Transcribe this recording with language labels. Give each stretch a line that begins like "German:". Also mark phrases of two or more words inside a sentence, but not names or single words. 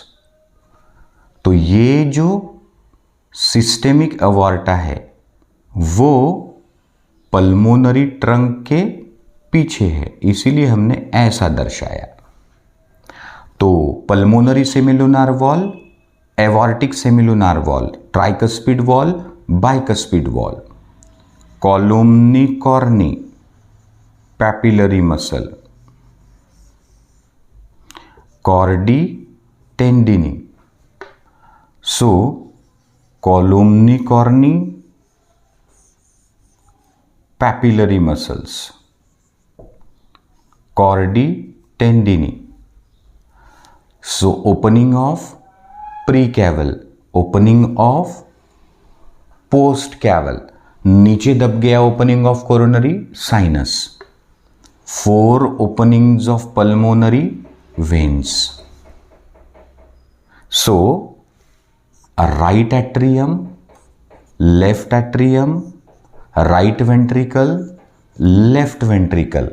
Hindi: तो ये जो
English: systemic aorta
Hindi: है वो
English: pulmonary trunk
Hindi: के पीछे है, इसीलिए हमने ऐसा दर्शाया।
English: so pulmonary semilunar valve, aortic semilunar valve, tricuspid valve, bicuspid valve, columnae carneae, papillary muscle, chordae tendineae. so columnae carneae, papillary muscles, chordae tendineae. so opening of precaval, opening of postcaval,
Hindi: नीचे दब गया
English: opening of coronary sinus, 4 openings of pulmonary veins. so right atrium, left atrium, right ventricle, left ventricle.